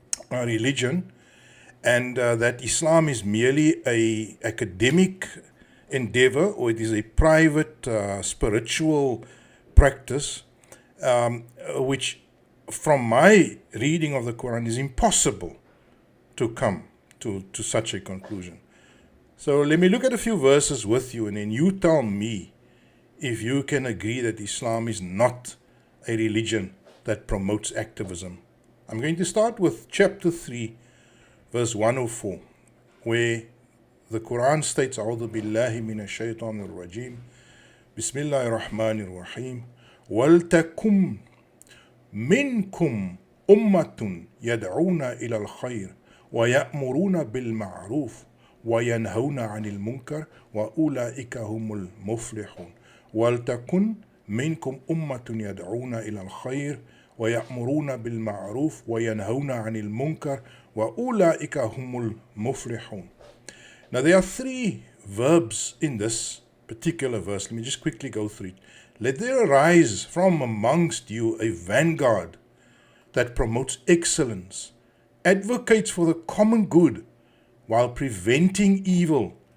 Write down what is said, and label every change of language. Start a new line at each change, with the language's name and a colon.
English: religion, and that Islam is merely a academic endeavor, or it is a private spiritual practice, which from my reading of the Quran is impossible to come to such a conclusion. So let me look at a few verses with you, and then you tell me if you can agree that Islam is not a religion that promotes activism. I'm going to start with chapter 3, verse 104, where the Quran states,
Arabic: أعوذ بالله من الشيطان الرجيم بسم الله الرحمن الرحيم ولتكن منكم أمة يدعون إلى الخير ويأمرون بالمعروف وينهون عن المنكر وأولئك هم المفلحون. ولتكن منكم أمة يدعون إلى الخير ويأمرون بالمعروف وينهون عن المنكر وأولئك هم المفلحون.
English: Now there are three verbs in this particular verse. Let me just quickly go through it. Let there arise from amongst you a vanguard that promotes excellence, advocates for the common good while preventing evil.